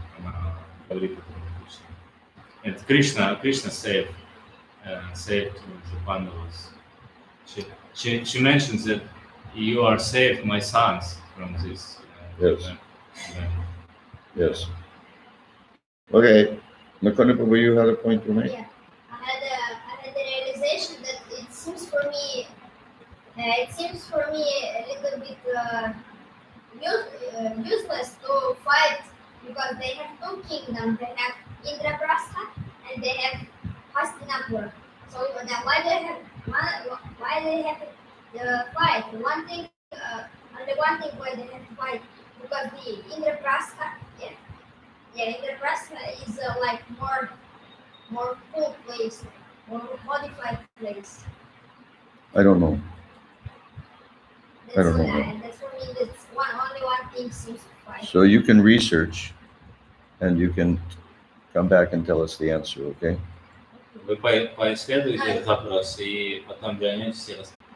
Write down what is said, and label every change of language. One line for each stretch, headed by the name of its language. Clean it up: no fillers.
Russian: Она говорит об этом Кришне.
English: And Krishna saved the Pandavas. She mentions that you are saved, my sons, from this. Yes. Yes. Okay. Makona Prabhu, you had a point to make? Yeah, I had the realization that it seems for me a little bit useless to fight because they have two kingdoms. They have Indraprastha and they have Hastinapur. So then why they have to fight? One thing, only one thing why they have to fight because the Indraprastha, Indraprastha is like more cool place, more modified place. I don't know. I don't know. That's for me. That's only one thing seems to fight. So you can research and you can come back and tell us the answer, okay?
Russian: Вы поисследуете этот вопрос и потом вернетесь и расскажете.